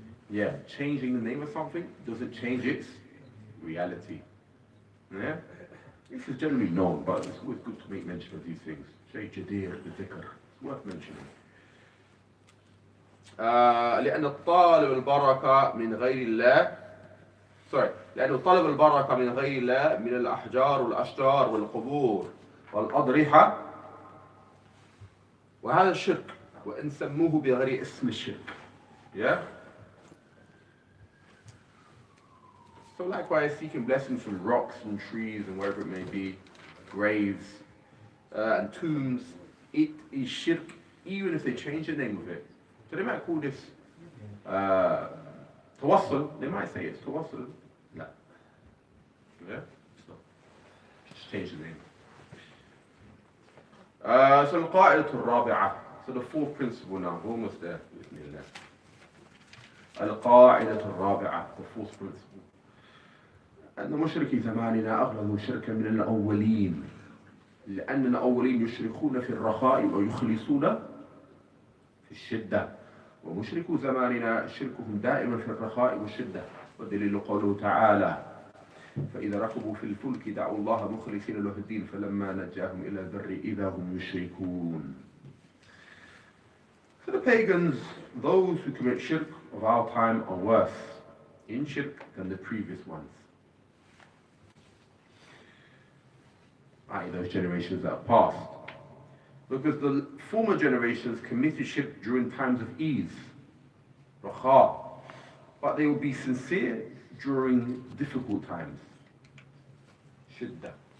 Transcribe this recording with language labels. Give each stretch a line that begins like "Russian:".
English: Yeah, changing the name of something doesn't change its reality. Yeah? This is generally known, but it's always good to make mention of these things. Shay Jadir, the dhikr. It's worth mentioning.
Arabic: لأن الطالب البركة من غير الله لأن طلب البركة من غير الله من الأحجار والأشجار والقبور والأضرحة وهذا الشرك وإن سموه بغير اسم الشرك.
English: Yeah? So likewise, seeking blessings from rocks and trees and wherever it may be, graves and tombs, it is shirk, even if they change the name of it. So they might call this tawassul, they might say it's tawassul. No. Yeah? So, just change the name. So
Arabic: القاعدة الرابعة.
English: So the fourth principle now, we're almost there.
Arabic: القاعدة الرابعة,
English: the fourth principle.
Arabic: أن مشركي زماننا أغلظوا شركا من الأولين لأن الأولين يشركون في الرخاء ويخلصون في الشدة ومشركو زماننا شركهم دائما في الرخاء والشدة والدليل قوله تعالى فإذا ركبوا في الفلك دعوا الله مخلصين له الدين فلما نجاهم إلى البر إذا هم يشركون.
English: So the pagans, those who commit shirk of our time are worse in shirk than the previous ones. I.e. those generations that are past. Because the former generations committed shirk during times of ease, raha, but they will be sincere during difficult times, shiddah.